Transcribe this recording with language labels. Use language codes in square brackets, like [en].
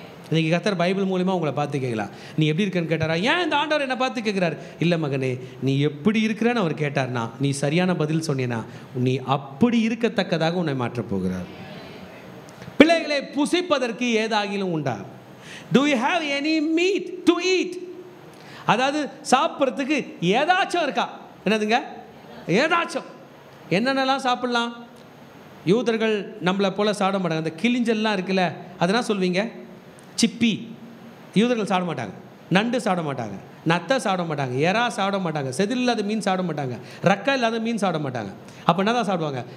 [ta] இன்றைக்கி கர்த்தர் பைபிள் மூலிமா உங்களை பார்த்து கேட்கலாம், நீ எப்படி இருக்கன்னு கேட்டாரா? ஏன் இந்த ஆண்டவர் என்னை பார்த்து கேட்குறாரு? இல்லை மகனே, நீ எப்படி இருக்கிறன்னு அவர் கேட்டார்னா, நீ சரியான பதில் சொன்னீன்னா நீ அப்படி இருக்கத்தக்கதாக உன்னை மாற்றப் போகிறார். பிள்ளைகளை புசிப்பதற்கு ஏதாகிலும் உண்டா? [en] Do you have any meat to eat? [ta] அதாவது சாப்பிட்றதுக்கு ஏதாச்சும் இருக்கா? என்னதுங்க? ஏதாச்சும். என்னென்னலாம் சாப்பிட்லாம்? யூதர்கள் நம்மளை போல் சாப்பிட மாட்டாங்க. அந்த கிளிஞ்சல்லாம் இருக்குல்ல, அதெல்லாம் சொல்வீங்க சிப்பி. யூதர்கள் சாப்பிட மாட்டாங்க. நண்டு சாப்பிட மாட்டாங்க, நத்தை சாப்பிட மாட்டாங்க, எறா சாப்பிட மாட்டாங்க, செதில் இல்லாத மீன் சாப்பிட மாட்டாங்க, ரக்கா இல்லாத மீன் சாப்பிட மாட்டாங்க. அப்போ என்ன தான் சாப்பிடுவாங்க?